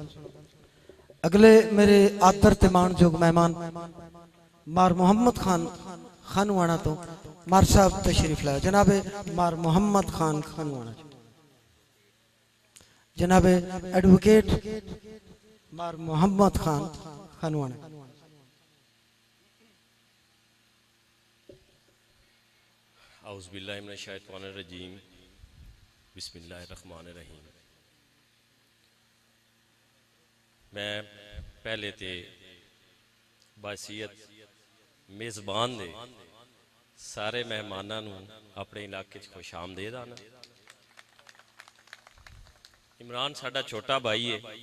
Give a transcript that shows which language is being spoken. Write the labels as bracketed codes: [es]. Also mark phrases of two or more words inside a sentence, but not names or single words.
[pa] اگلے میرے آدر تے مانجوگ مہمان مار محمد خان خانوانہ تو مار صاحب تشریف لایا. جنابِ مار محمد خان خانوانہ، جنابِ ایڈووکیٹ مار محمد خان خانوانہ. [ar] أعوذ بالله من الشيطان الرجيم بسم الله الرحمن الرحيم. [pa] میں پہلے تو بحیثیت میزبان دے سارے مہماناں نوں اپنے علاقے خوش آمدید آنا. عمران ساڈا چھوٹا بھائی ہے.